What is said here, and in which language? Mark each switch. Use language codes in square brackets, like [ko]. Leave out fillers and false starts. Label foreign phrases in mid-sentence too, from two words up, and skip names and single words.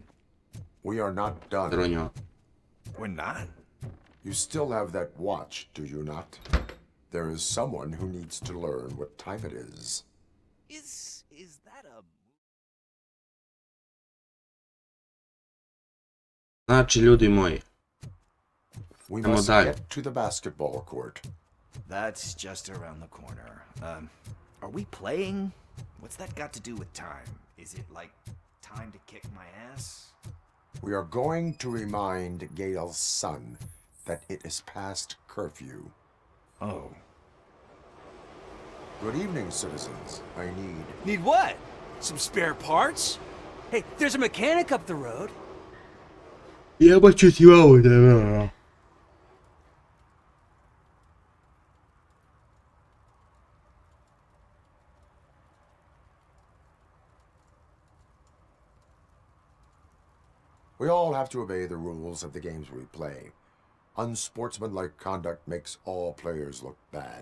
[en] We are not done. [sr] Zaronimo. [en] We're not? You still have that watch, do you not? There is someone who needs to learn what time it is. Is that a... [sr] Znači, ljudi moji. [en] We [sr] Idemo [en] must [sr] dalje. [en] get to the basketball court. That's just around the corner. Are we playing? What's that got to do with time? Is it like time to kick my ass? We are going to remind Gale's son that it is past curfew. Oh. Good evening, citizens. I need... Need what? Some spare parts? Hey, there's a mechanic up the road. [sr] Jebat ću ti ovo da je. [en] We all have to obey the rules of the games we play. Unsportsmanlike conduct makes all players look bad.